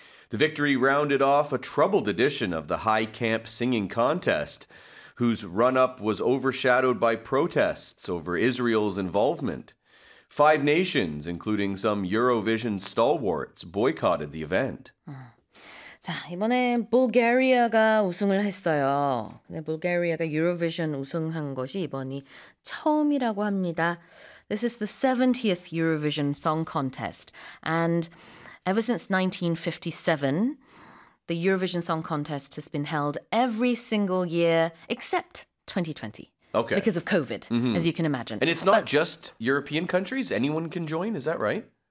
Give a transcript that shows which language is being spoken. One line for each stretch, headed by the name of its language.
English: The victory rounded off a troubled edition of the High Camp Singing Contest, whose run-up was overshadowed by protests over Israel's involvement. Five nations, including some Eurovision stalwarts, boycotted the event.
Korean: 자, 이번에 불가리아가 우승을 했어요. 근데 불가리아가 유로비전 우승한 것이 이번이 처음이라고 합니다.
English: This is the 70th Eurovision Song Contest. And ever since 1957, the Eurovision Song Contest has been held every single year except 2020. Okay. Because of COVID, mm-hmm. as you can imagine. And it's not just European countries? Anyone can join? Is that right?